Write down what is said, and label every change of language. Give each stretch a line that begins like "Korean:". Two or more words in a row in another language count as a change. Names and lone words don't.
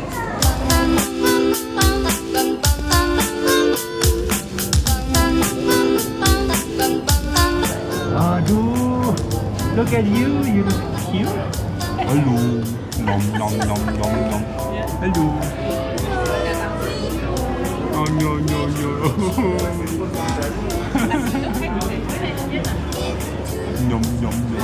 English: Aduh, look at you, you look cute. Hello, nom nom nom nom nom. Hello. Oh no no no. Nom nom nom.